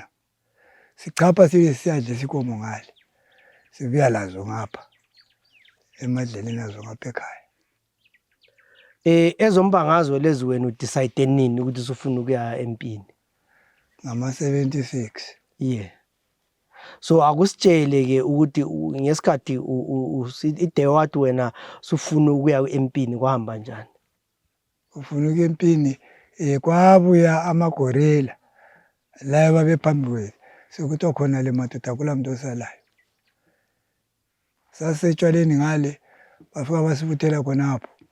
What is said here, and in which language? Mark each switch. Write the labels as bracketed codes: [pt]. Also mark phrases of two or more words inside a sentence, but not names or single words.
[nd] Sichapha siyadle sikomo ngale. Sibuya lazo ngapha emadleleni nazo ngapha ekhaya. Ezombangazwe lezi wena udecide nini ukuthi usufuna ukuya empini? Ngama 76. Yeah. So akusitshele ke ukuthi ngesikhathi ide wathi wena usufuna ukuya empini kwahamba njani? Ufuna ukuya empini kwabuya amagorilla la babephambi kwethu. Sekuthi khona le madoda kulamuntu osalayo. Sasetshwaleni ngale bafika basibuthela khonapho.